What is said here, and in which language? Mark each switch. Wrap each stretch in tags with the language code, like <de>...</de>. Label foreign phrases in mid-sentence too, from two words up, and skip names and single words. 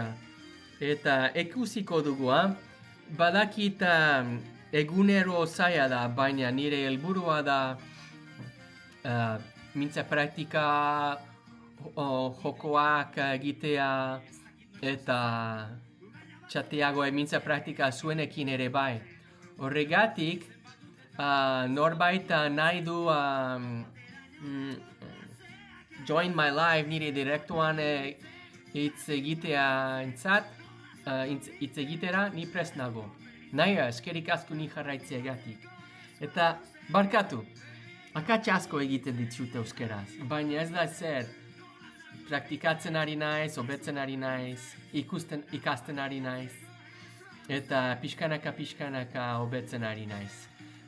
<eu>Eta ikusiko dugu, badakit egunero zaila da, baina nire helburua da mintza praktika, jokoak egitea, eta txateago emintza praktika zuenekin ere bai. Horregatik, norbait nahi du</eu> <en>join my live</en> <eu>nire direktuan hitz egitera, ni prest nago. Naia, eskerik asko ni jarraitzeagatik. Eta, barkatu, akats asko egiten ditut euskeraz, baina ez da zer. Praktikatzen ari naiz, hobetzen ari naiz, ikasten ari naiz, eta pixkanaka hobetzen ari naiz.</eu>